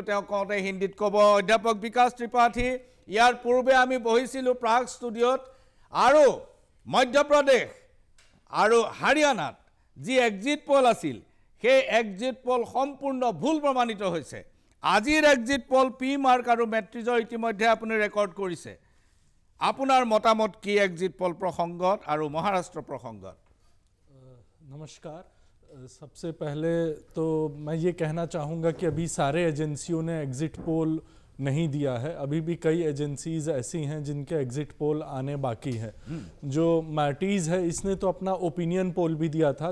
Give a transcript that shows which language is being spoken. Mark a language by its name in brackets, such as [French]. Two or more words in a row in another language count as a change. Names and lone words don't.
[Assamese] তেওঁ কওঁতে হিন্দীত ক'ব অধ্যাপক বিকাশ ত্ৰিপাঠী ইয়াৰ পূৰ্বে আমি বহিছিলো প্ৰাগ ষ্টুডিঅত আৰু মধ্যপ্ৰদেশ আৰু হাৰিয়ানাত যি [English] exit poll [Assamese] আছিল সেই [English] exit poll [Assamese] সম্পূৰ্ণ ভুল প্ৰমাণিত হৈছে আজিৰ [English] exit poll [Assamese] পিমাৰ্ক আৰু ম্যাট্ৰিজৰ ইতিমধ্যে আপুনি ৰেকৰ্ড কৰিছে আপোনাৰ মতামত কি [English] exit poll [Assamese] প্ৰসংগত আৰু মহাৰাষ্ট্ৰ প্ৰসংগত [Hindi] नमस्कार सबसे पहले तो मैं ये कहना चाहूँगा कि अभी सारे एजेंसियों ने [English] exit poll [Hindi] नहीं दिया है। अभी भी कई एजेंसीज ऐसी हैं जिनके [English] exit poll [Hindi] आने बाकी है। जो मैटीज है इसने तो अपना [English] opinion poll [Hindi] भी दिया था।